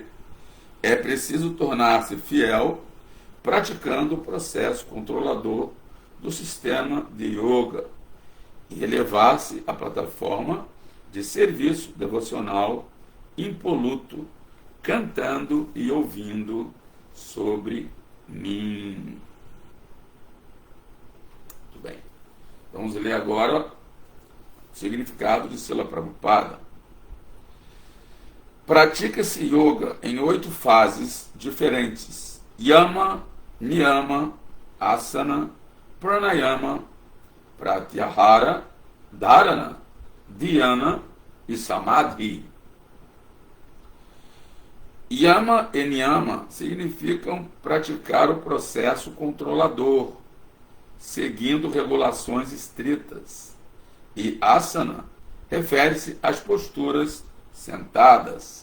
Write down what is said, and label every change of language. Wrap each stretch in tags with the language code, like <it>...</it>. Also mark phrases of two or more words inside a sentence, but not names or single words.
<pt>É preciso tornar-se fiel praticando o processo controlador do sistema de yoga e elevar-se à plataforma de serviço devocional impoluto, cantando e ouvindo sobre mim. Muito bem. Vamos ler agora o significado de Srila Prabhupada. Pratica-se yoga em 8 fases diferentes: yama, niyama, asana, pranayama, pratyahara, dharana, dhyana e samadhi. Yama e niyama significam praticar o processo controlador, seguindo regulações estritas. E asana refere-se às posturas sentadas.</pt>